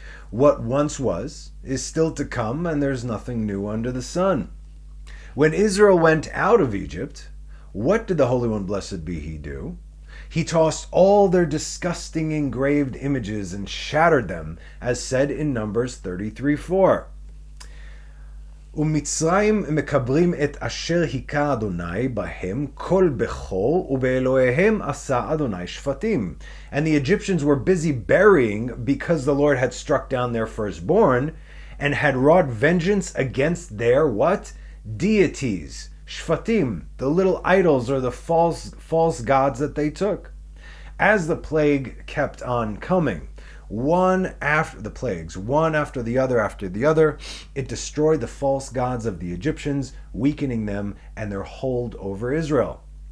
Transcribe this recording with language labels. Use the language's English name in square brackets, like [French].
[English] What once was is still to come, and there's nothing new under the sun. When Israel went out of Egypt, what did the Holy One, blessed be He, do? He tossed all their disgusting engraved images and shattered them, as said in Numbers 33:4. [Hebrew] ומצרים מקברים את אשר היכה אדוני בהם כל בכור ובאלוהיהם עשה אדוני שפטים. [English] And the Egyptians were busy burying because the Lord had struck down their firstborn and had wrought vengeance against their what? Deities. Shvatim, the little idols or the false gods that they took. As the plague kept on coming, one after the other, it destroyed the false gods of the Egyptians, weakening them and their hold over Israel.